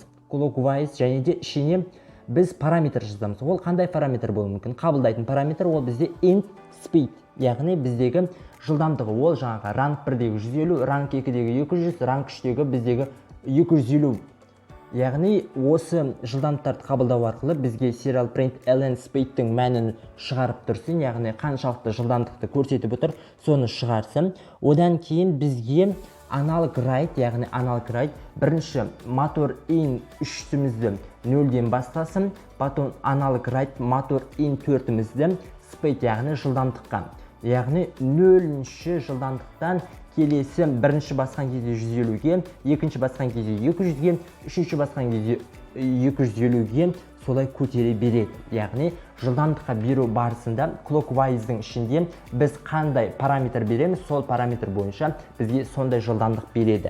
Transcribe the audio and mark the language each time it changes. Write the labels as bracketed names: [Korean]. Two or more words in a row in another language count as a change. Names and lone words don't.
[Kazakh] Clockwise, және де ішіне біз параметр жазамыз. Ол қандай параметр болуы мүмкін? Қабылдайтын параметр ол бізде [English] int speed, [Kazakh] яғни біздегі жылдамдығы. Ол жаңағы rank 1-дегі 150, rank 2-дегі 200, rank 3-дегі біздегі 250. Яғни осы жылдамдықтарды қабылдау арқылы бізге [English] serial print ln speed- [Kazakh] тің мәнін шығарып тұрсын, яғни қаншалықты жылдамдықты көрсетіп отыр, соны шығарсын. Одан кейін бізге [English] analog write, [Kazakh] яғни [English] analog write [Kazakh] бірінші [English] motor in [Kazakh] 3-імізді 0-ден бастасын, потом [English] analog write motor in [Kazakh] 4-імізді speed, яғни жылдамдыққа. Яғни 0-ші жылдамдықтан келесі бірінші басқан кезде 150-ге, екінші басқан кезде 200-ге, үшінші басқан кезде 250-ге солай көтере береді. Яғни жылдамдыққа беру барысында clockwise-дің ішінде біз қандай параметр береміз, сол параметр бойынша бізге сондай жылдамдық береді.